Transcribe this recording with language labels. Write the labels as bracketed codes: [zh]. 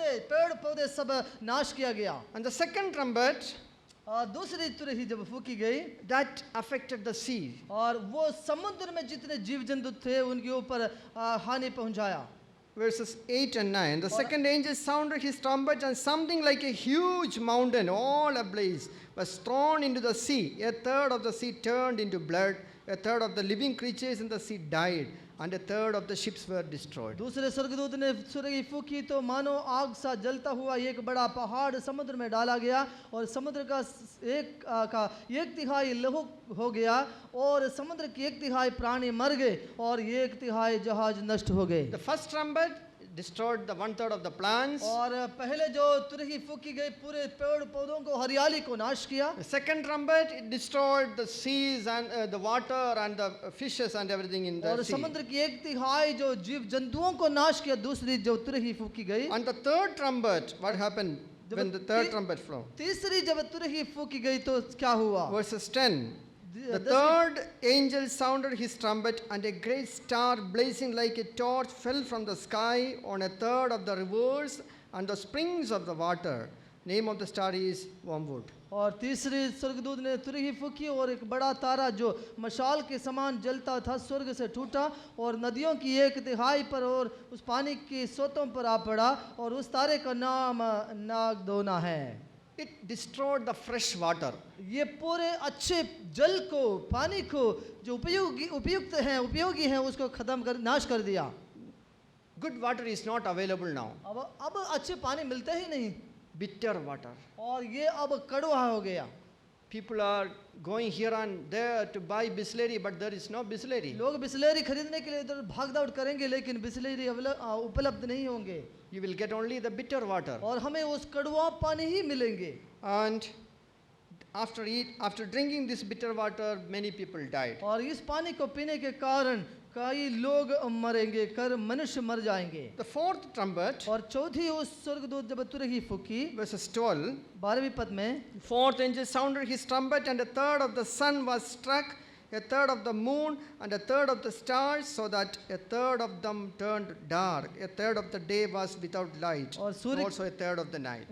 [hi] पेड़ पौधे सब नाश किया गया। [en] And the second trumpet [hi] दूसरी तुरही जब फूकी गई, [en] that affected the sea. [hi] और वो समुद्र में जितने जीव जंतु थे उनके ऊपर हानि पहुंचाया। [en] Verses 8 and 9. The second angel sounded his trumpet, and something like a huge mountain, all ablaze, was thrown into the sea. A third of the sea turned into blood. A third of the living creatures in the sea died, and a third of the ships were destroyed. [hi] दूसरे स्वर्गदूत ने तुरही फूकी तो मानो आग सा जलता हुआ एक बड़ा पहाड़ समुद्र में डाला गया और समुद्र का 1/3 लहू हो गया और समुद्र की 1/3 प्राणी मर गए और 1/3 जहाज नष्ट हो गए। [en] The first trumpet destroyed the 1/3 of the plants. [hi] और पहले जो तुरही फूकी गई पूरे पेड़ पौधों को, हरियाली को नाश किया। [en] The second trumpet it destroyed the seas and the water and the fishes and everything in [hi] और [en] the sea. [hi] समुद्र की 1/3 जो जीव जंतुओं को नाश किया। दूसरी जो तुरही फूकी गई, [en] And the third trumpet, what happened when the third trumpet flew? [hi] तीसरी जब तुरही फूकी गई तो क्या हुआ? [en] Verses 10. The [hi] 10वीं [en] third angel sounded his trumpet, and a great star blazing like a torch fell from the sky on a third of the rivers and the springs of the water. Name of the star is wormwood. [hi] और तीसरी स्वर्गदूत ने तुरही फूकी और एक बड़ा तारा जो मशाल के समान जलता था स्वर्ग से टूटा और नदियों की 1/3 पर और उस पानी की सोतों पर आ पड़ा और उस तारे का नाम नागदोना है। [en] It destroyed the fresh water. [hi] ये पूरे अच्छे जल को, पानी को जो उपयोगी है उसको खत्म कर, नाश कर दिया। [en] Good water is not available now. [hi] अब अच्छे पानी मिलते ही नहीं [en] Bitter water. [hi] और ये अब कड़वा हो गया। [en] People are going here and there to buy Bisleri, but there is no Bisleri. [hi] लोग बिस्लेरी खरीदने के लिए इधर भाग दौड़ करेंगे लेकिन बिस्लेरी उपलब्ध नहीं होंगे [en] You will get only the bitter water. [hi] और हमें उस कड़वा पानी ही मिलेंगे। [en] And after drinking this bitter water, many people died. [hi] और इस पानी को पीने के कारण कई लोग मरेंगे, मनुष्य मर जाएंगे। [en] The fourth trumpet, [hi] और चौथी उस स्वर्गदूत जब तुरही फूकी, [en] verses 12. [hi] 12वीं पद में, [en] Fourth angel sounded his trumpet, and a third of the sun was struck, a third of the moon, and a third of the stars, so that a third of them turned dark. A third of the day was without light, [hi] और सूर्य [en] also a third of the night.